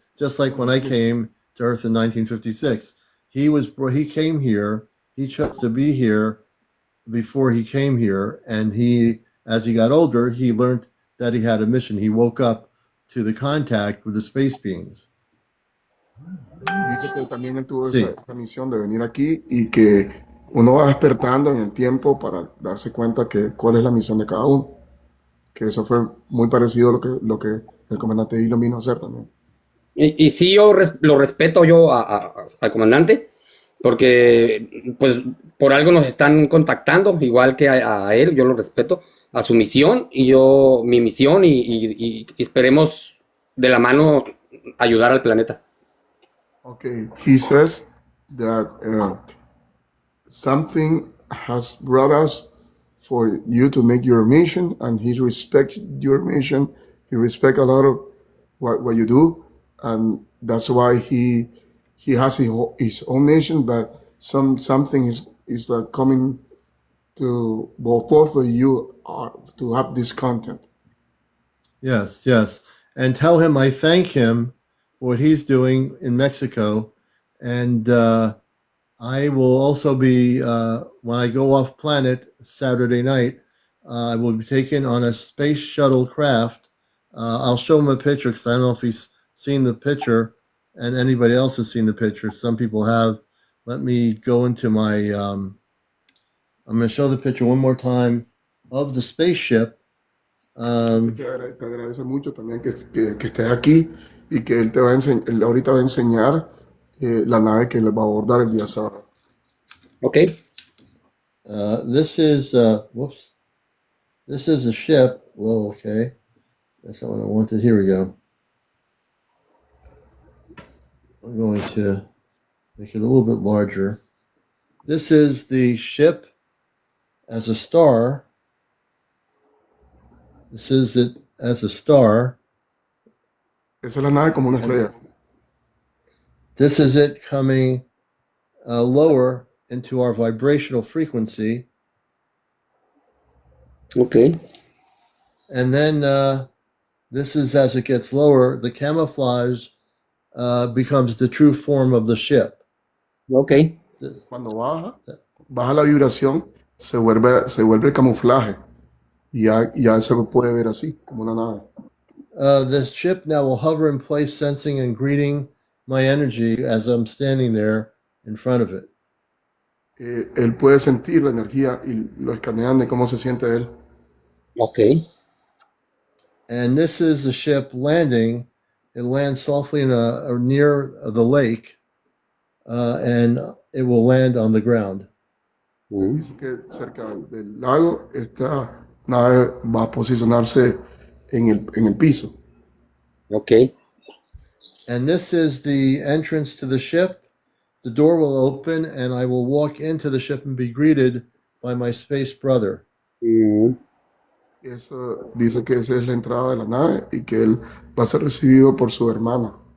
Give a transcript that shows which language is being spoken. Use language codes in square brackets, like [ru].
[en] Just like when I came to Earth in 1956, he came here. He chose to be here before he came here, and as he got older, he learned that he had a mission. He woke up to the contact with the space beings. [es] Dice que también él tuvo Sí. esa misión de venir aquí, y que uno va despertando en el tiempo para darse cuenta que cuál es la misión de cada uno. Que eso fue muy parecido a lo que el comandante Dillon vino a hacer también. Y sí, yo lo respeto yo al comandante, porque pues por algo nos están contactando, igual que a él, yo lo respeto, a su misión y yo mi misión, y esperemos de la mano ayudar al planeta. [en] Okay, he says that something has brought us for you to make your mission, and he respects your mission. He respects a lot of what you do, and that's why he has his own mission. But something is coming to both of you to have this content. Yes, yes. And tell him I thank him for what he's doing in Mexico. And I will also be, when I go off planet Saturday night, I will be taken on a space shuttle craft. I'll show him a picture because I don't know if he's seen the picture and anybody else has seen the picture. Some people have. Let me go into my, I'm going to show the picture one more time of the spaceship. [es] Te agradece mucho también que estés aquí, y que él él ahorita va a enseñar la nave que le va a abordar el día sábado. [en] Okay. This is whoops. This is a ship. Whoa, okay. That's not what I wanted. Here we go. I'm going to make it a little bit larger. This is the ship as a star. This is it as a star. [es] Esa es la nave como una estrella. [en] This is it coming lower into our vibrational frequency. Okay. And then this is as it gets lower, the camouflage becomes the true form of the ship. Okay. [es] Cuando baja la vibración, se vuelve camuflaje, y ya se puede ver así, como una nave. [en] The ship now will hover in place, sensing and greeting my energy as I'm standing there in front of it. [es] Él puede sentir la energía y lo escanean de cómo se siente él. [en] Okay. And this is the ship landing. It lands softly near the lake, and it will land on the ground. [es] Dice que cerca del lago esta nave va a posicionarse en el piso. [en] Okay. And this is the entrance to the ship. The door will open, and I will walk into the ship and be greeted by my space brother. [es] Eso dice que esa es la entrada de la nave, y que él va a ser recibido por su hermana.